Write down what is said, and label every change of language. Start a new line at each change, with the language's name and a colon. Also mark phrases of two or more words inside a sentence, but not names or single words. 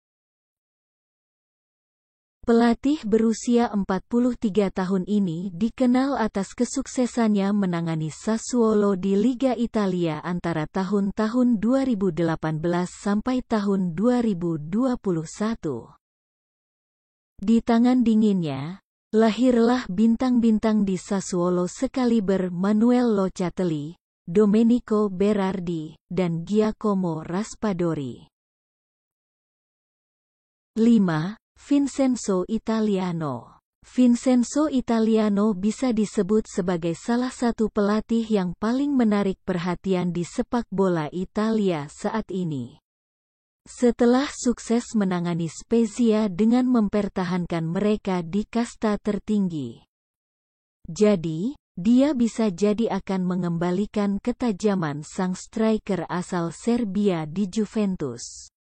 Indonesian: Pelatih berusia 43 tahun ini dikenal atas kesuksesannya menangani Sassuolo di Liga Italia antara tahun-tahun 2018 sampai tahun 2021. Di tangan dinginnya, lahirlah bintang-bintang di Sassuolo sekaliber Manuel Locatelli, Domenico Berardi, dan Giacomo Raspadori. 5. Vincenzo Italiano. Vincenzo Italiano bisa disebut sebagai salah satu pelatih yang paling menarik perhatian di sepak bola Italia saat ini. Setelah sukses menangani Spezia dengan mempertahankan mereka di kasta tertinggi, jadi, dia bisa jadi akan mengembalikan ketajaman sang striker asal Serbia di Juventus.